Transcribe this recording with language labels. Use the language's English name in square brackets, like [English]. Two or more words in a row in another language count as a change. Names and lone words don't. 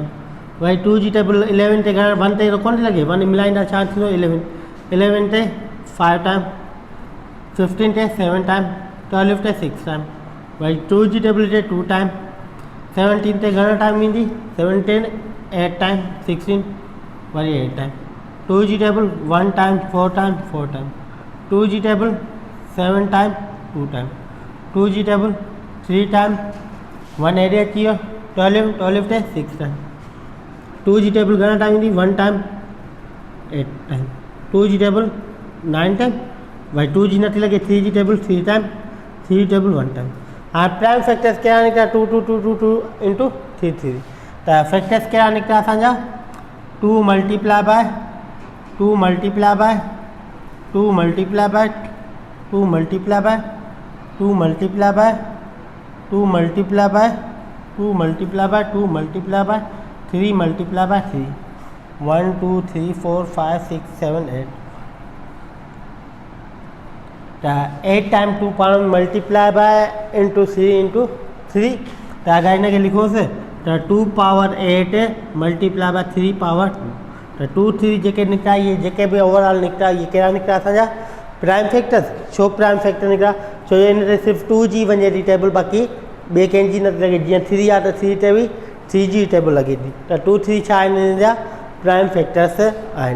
[Sindhi] वरी 2 जी टेबल 11 ते घणा 1 ते कोन थी लॻे, 1 मिलाईंदा छा थींदो 11, 11 ते 5 टाइम, 15 ते 7 टाइम, 12 ते 6 टाइम। वरी 2 जी टेबल ते 2 टाइम, 17 ते घणा टाइम ईंदी 17, 8 टाइम, 16 वरी 8 टाइम। 2 जी टेबल 1 टाइम, 4 टाइम, 4 टाइम। 2 जी टेबल 7 टाइम, 2 टाइम। 2 जी टेबल 3 टाइम, 1 हेॾे अची वियो 12, 12 ते 6 टाइम। 2 जी टेबल घणा टाइम ईंदी 1 टाइम, 8 टाइम। 2 जी टेबल 9 टाइम, वरी 2 जी नथी लॻे 3 जी टेबल 3 टाइम, 3 टेबल 1 टाइम। हाणे [English] prime factors [Sindhi] कहिड़ा निकिता 2, 2, 2, 2, 2 इंटू 3, 3। त फैक्टर्स कहिड़ा निकिता असांजा 2 [English] multiply by [Sindhi] 2 [English] multiply by [Sindhi] 2 [English] multiply by [Sindhi] 2 [English] multiply by [Sindhi] 2 [English] multiply by [Sindhi] 2 [English] multiply by [Sindhi] 2 [English] multiply by [Sindhi] 2 [English] multiply by [Sindhi] 3 [English] multiply by [Sindhi] 3, 1, 2, 3, 4, 5, 6, 7, 8। त 8 टाइम 2 पाण [English] multiply by into 3 into 3. [Sindhi] त अगरि हिनखे लिखोसि त 2 पावर 8 [English] multiply by [Sindhi] 3 पावर 2। त 2, 3 जेके निकिता इहे जेके बि ओवरऑल निकिता इहे कहिड़ा निकिता असांजा [English] prime factors. [Sindhi] छो [English] prime factor [Sindhi] निकिता, छो जो हिन ते सिर्फ़ु 2 जी वञे थी टेबल, बाक़ी ॿिए कंहिंजी नथी लॻे। जीअं 3 आहे त 3 ते बि 3 जी टेबल लॻे थी। त 2, 3 छा आहिनि हिन जा [English] prime factors [Sindhi] आहिनि।